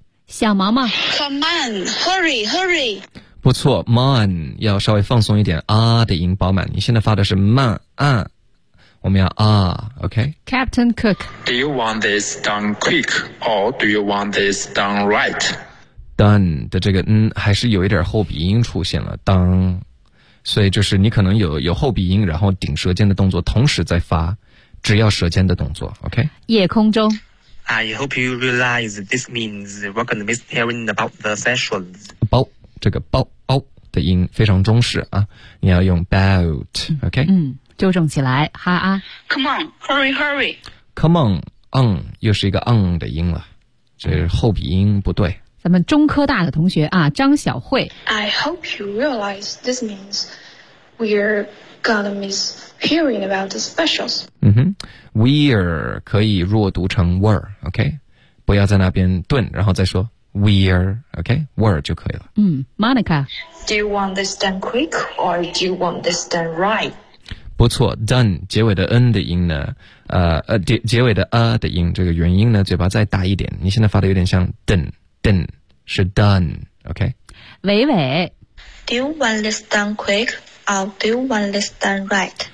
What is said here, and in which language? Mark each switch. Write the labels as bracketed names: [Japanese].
[Chinese] 小毛毛 [English] ,come on, hurry, hurry! [Chinese] 不错 ,mon, 要稍微放松一点 ,a、的音饱满，你现在发的是 man, 啊我们要 ,OK? [English] Captain Cook, do you want this done quick, or do you want this done right? [Chinese] done 的这个还是有一点后鼻音出现了，当，所以就是你可能有后鼻音，然后顶舌尖的动作同时在发，只要舌尖的动作 ，OK。夜空中 [English] ，I hope you realize this means we're gonna miss hearing about the specials。 [Chinese] 包这个包包的音非常中式啊，你要用 about，OK、okay?。纠正起来，哈啊 [English] ，Come on, hurry, hurry。 Come on, [Chinese] on 又是一个 on 的音了，这后鼻音不对。咱们中科大的同学啊，张小慧。 [English] I hope you realize this means we're gonna miss hearing about the specials. [Chinese] 嗯哼 ，we're 可以弱读成 were， OK， 不要在那边顿，然后再说 we're， OK， were 就可以了。 [English] 嗯 ，Monica， do you want this done quick or do you want this done right？ [Chinese] 不错 ，done 结尾的 n 的音呢，结尾的 a 的音，这个元音呢，嘴巴再大一点。你现在发的有点像 done， 是 done， OK。伟伟 [English] ，Do you want this done quick or do you want this done right？